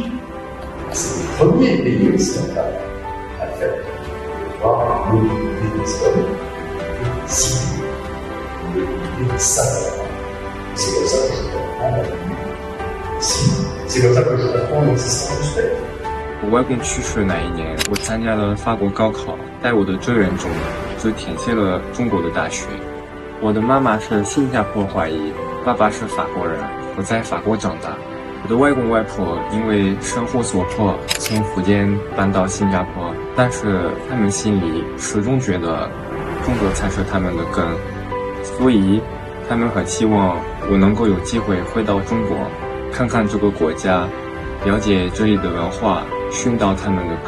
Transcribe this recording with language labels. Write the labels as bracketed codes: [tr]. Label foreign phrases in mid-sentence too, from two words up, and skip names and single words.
[fr] C'est le premier pays occidental à le faire. De voir l'unité des hommes, si l'unité des savoirs. C'est comme ça que je comprends la vie. C'est comme ça que je comprends l'existence du spectre. [zh] 我外公去世的那一年，我参加了法国高考，带我的志愿中就填写了中国的大学。我的妈妈是新加坡华裔，爸爸是法国人，我在法国长大。我的外公外婆因为生活所迫从福建搬到新加坡，但是他们心里始终觉得中国才是他们的根，所以他们很希望我能够有机会回到中国，看看这个国家，了解这里的文化，寻到他们的根。